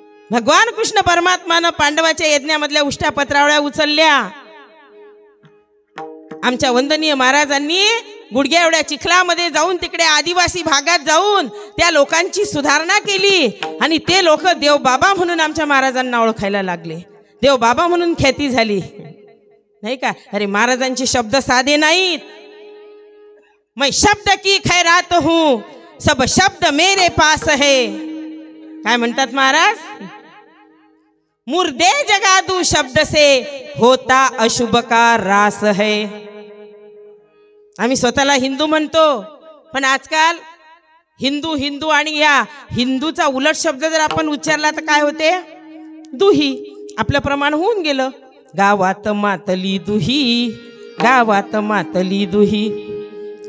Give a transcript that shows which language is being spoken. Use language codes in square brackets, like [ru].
[mr] भगवान कृष्ण परमात्मानं पांडवाच्या यज्ञामधल्या उष्ट्या पत्रावळ्या उचलल्या. आमच्या वंदनीय महाराजांनी गुडघ्या एवढ्या चिखलामध्ये जाऊन तिकडे आदिवासी भागात जाऊन त्या लोकांची सुधारणा केली आणि ते लोक देवबाबा म्हणून आमच्या महाराजांना ओळखायला लागले. देवबाबा म्हणून ख्याती झाली नाही का. अरे महाराजांचे शब्द साधे नाहीत. [hi] मैं शब्द की खैरात हूँ, सब शब्द मेरे पास है. [mr] काय म्हणतात महाराज? [hi] मुर्दे जगा दू शब्द से, होता अशुभ का रास है. [mr] आम्ही स्वतःला हिंदू म्हणतो, पण आजकाल हिंदू हिंदू आणि या हिंदूचा उलट शब्द जर आपण उच्चारला तर काय होते? दुही. आपलं प्रमाण होऊन गेलं. गावात मातली दुही, गावात मातली दुही.